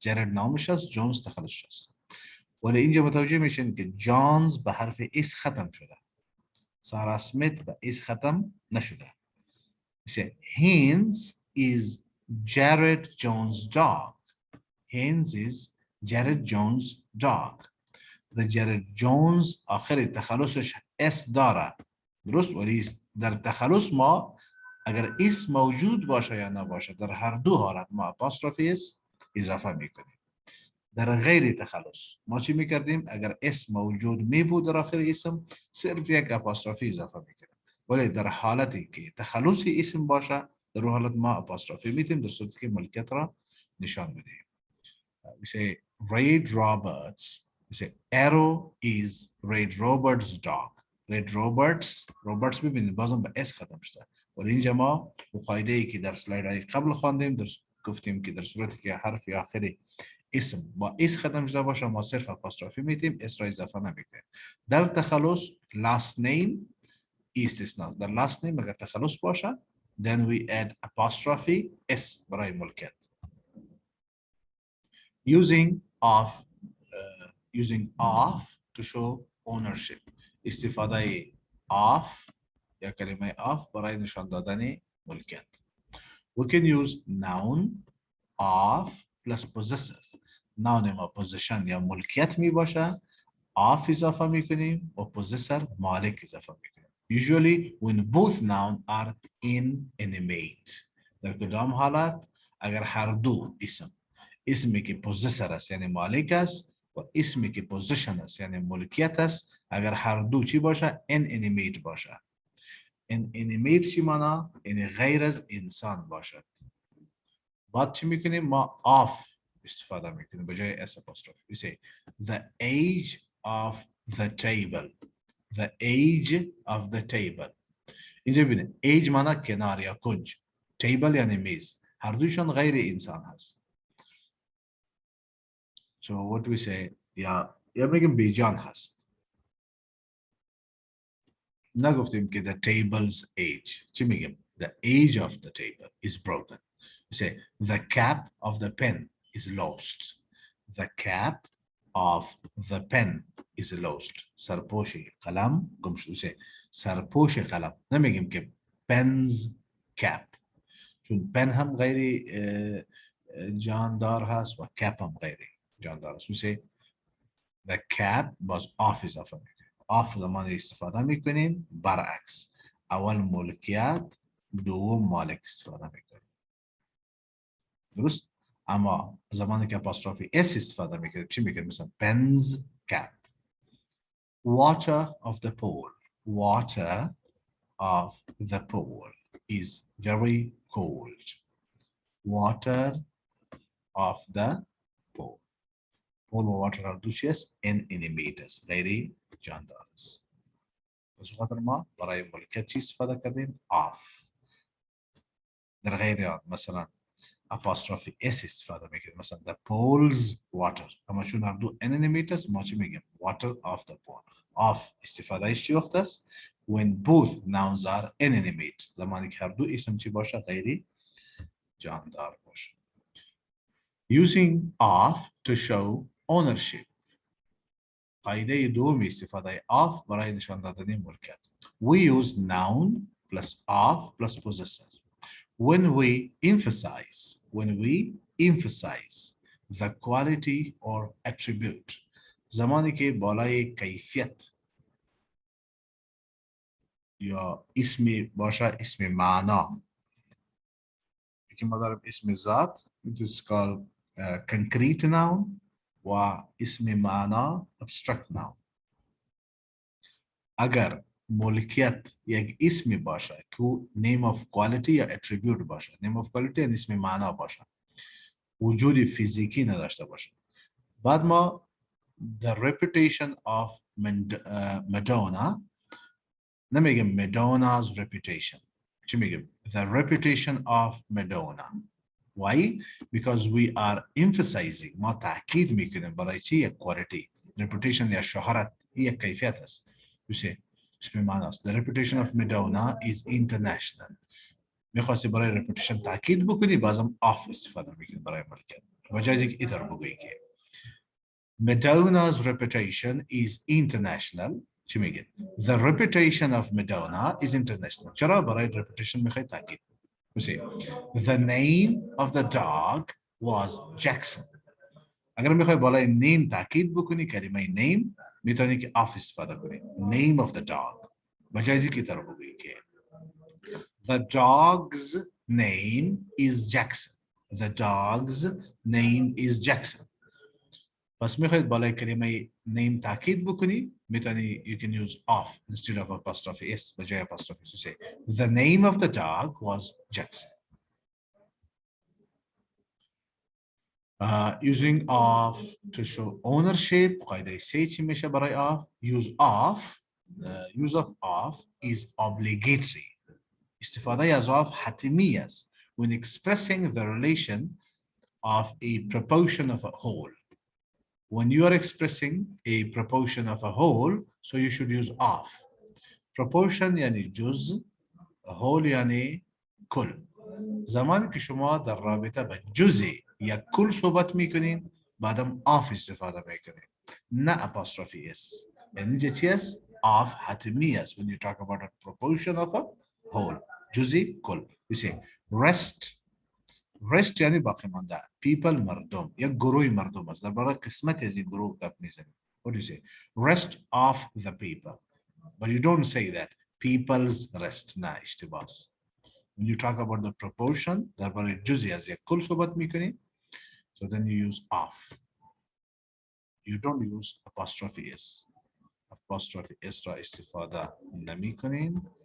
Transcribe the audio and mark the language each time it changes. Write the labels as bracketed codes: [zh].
[fa] جارد نامش است، جونز تخلصش است. ولی اینجا متوجه میشین که جونز به حرف اس ختم شده. سارا سمیت به اس ختم نشده. [en] میشه Haynes is Jared Jones' dog. Haynes is Jared Jones' dog. [fa] و جارد جونز آخر تخلصش اس داره، درست؟ ولی در تخلص ما اگر اس موجود باشه یا نباشه در هر دو حالت ما اپاستروفی اس اضافه میکنیم. در غیر تخلص ما چی میکردیم؟ اگر اس موجود می بود در آخر اسم صرف یک اپاستروفی اضافه میکنیم. ولی در حالتی که تخلصی اسم باشه در اون حالت ما اپاستروفی میتیم در صورتی که ملکیت را نشان بدهیم. [en] We say Ray Roberts. We say Arrow is Ray Roberts' dog. [fa] Ray Roberts ببینید بازم به اس ختم شده. ولی اینجا ما با قاعده ای که در سلاید های قبل خواندیم گفتیم که در صورتی که حرف آخری اسم با اس ختم شده باشه ما صرف اپاستروفی میتیم، اس را اضافه نمیکنیم. در تخلص last name استثناء. در last name اگر تخلص باشه [en] then we add apostrophe s [fa] برای ملکیت. [en] Using of to show ownership. [fa] استفاده of یا کلمه of برای نشان دادن ملکیت. [en] We can use noun of plus possessive. [fa] noun ما possession یا ملکیت می باشه، of اضافه می کنیم و possessor مالک اضافه می کنیم. [en] Usually when both noun are inanimate. [fa] در کدام حالت؟ اگر هر دو اسمی که پوزیسر است یعنی مالک است و اسمی که پوزیشن است یعنی ملکیت است، اگر هر دو چی باشه؟ inanimate باشه. inanimate چی مانا؟ یعنی غیر از انسان باشد. بعد چی میکنیم؟ ما of استفاده میکنیم به جای s apostrophe. [en] We say the age of the table. The age of the table. [fa] اینجا ببینید age مانا کنار یا کنج، table یعنی میز، هر دویشان غیر انسان هست. [en] So what do we say? [fa] یا میگیم بیجان هست. نگفتیم که [en] the table's age. [fa] چی میگیم؟ [en] The age of the table is broken. We say the cap of the pen is lost. The cap of the pen is lost. [fa] سرپوش قلم گم شد. [en] We say [fa] سرپوش قلم. نمیگیم که pen's cap. چون pen هم غیر جاندار هست و cap هم غیر جاندار است. [en] We say the cap [fa] باز off اضافه میکنیم. off زمان استفاده میکنیم برعکس. اول ملکیت دوم مالک استفاده میکنیم. درست؟ اما زمانی که apostrophe s استفاده میکنیم چی میکنیم؟ مثلا pen's cap. [en] Water of the pool. Water of the pool is very cold. Water of the pool. [fa] pool و water هر دو چی است؟ inanimate است، غیر جاندار است. از خاطر ما برای ملکیت چی استفاده کردیم؟ of. در غیر آن مثلا apostrophe s استفاده میکنیم، مثلا the pool's water. اما چون هر دو inanimate است ما چی میگیم؟ water of the pool. [en] of [fa] استفادهش چی وقت است؟ [en] when both nouns are inanimate. [fa] زمانی که هر دو اسم چی باشه؟ غیر جاندار باشه. [en] Using of to show ownership. قاعده دومی استفاده of برای نشان دادن ملکیت. We use noun plus of plus possessor. When we emphasize the quality or attribute. [fa] زمانی که بالای کیفیت یا اسمی باشه، اسم معنا. که ما داریم اسم ذات [en] which is called concrete noun [fa] و اسم معنا abstract noun. اگر ملکیت یک اسمی باشه که name of quality یا attribute باشه، name of quality یعنی اسم معنا باشه، وجود فیزیکی نداشته باشه، بعد ما [en] the reputation of Madonna [fa] نمیگیم Madonna's reputation. چی میگیم؟ [en] the reputation of Madonna. Why? Because we are emphasizing. [fa] ما تاکید میکنیم برای چی؟ یک [en] quality. [fa] reputation یا شهرت یک کیفیت است. [en] you say [fa] اسم معنی است. [en] the reputation of Madonna is international. [fa] میخواستی برای reputation تاکید بکنی بازم off استفاده میکنی برای ملکیت و جایزی که ایتر بگویی که [en] Madonna's reputation is international. چی میگه؟ The reputation of Madonna is international. [fa] چرا برای reputation میخوای تاکید؟ [en] you see the name of the dog was Jackson. [fa] اگر میخوای بالای name تاکید بکنی کلمه name میتونی که off استفاده کنی. [en] name of the dog [fa] و جایزی که ایتر بگویی که [en] The dog's name is Jackson. The dog's name is Jackson. [fa] پس میخواید بالای کلمه name تاکید بکنی میتونی [en] you can use off instead of apostrophe s [fa] به جای [en] apostrophe s. say the name of the dog was Jackson. Using of to show ownership [fa] قاعده سه چی میشه برای [en] of use of use of is obligatory. [fa] استفاده از of حتمی است [en] when expressing the relation of a proportion of a whole. When you are expressing a proportion of a whole, so you should use of. [fa] Proportion یعنی جزء، whole یعنی کل. زمانی که شما در رابطه به جزء یا کل صحبت میکنین بعدم of استفاده میکنین نه apostrophe s. یعنی اینجا چی است؟ [en] of حتمی است when you talk about a proportion of a whole. [fa] جزء کل. [en] You say rest [fa] یعنی باقی مانده. people مردم یک گروه مردم است. درباره قسمت از این گروه گپ میزنیم. [en] What do you say? Rest of the people. But you don't say that. People's rest. [fa] نه اشتباه است. [en] When you talk about the proportion [fa] درباره جزئی از یک کل صحبت میکنی [en] so then you use of. You don't use apostrophe s. [fa] apostrophe s را استفاده نمیکنین.